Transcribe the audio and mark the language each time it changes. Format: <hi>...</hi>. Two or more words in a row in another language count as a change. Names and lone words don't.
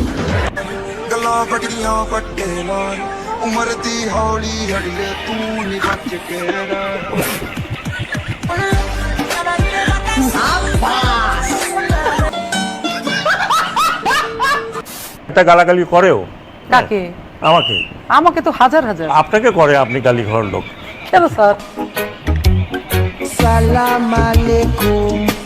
<pa>ਗੱਲਾਂ ਵੱਡੀਆਂ ਵੱਡੇ ਨਾਲ ਉਮਰ ਦੀ ਹੌਲੀ ਹੜੀਏ ਤੂੰ ਨੀ ਬਚ ਕੇ ਰਹਿ</pa> <bn>একটা গালাগালি করেও কাকে? আমাকে আমাকে তো হাজার হাজার। আপনাকে করে, আপনি গালি ঘর লোক। কেন স্যার?</bn> <ar>سلام عليكم.</ar>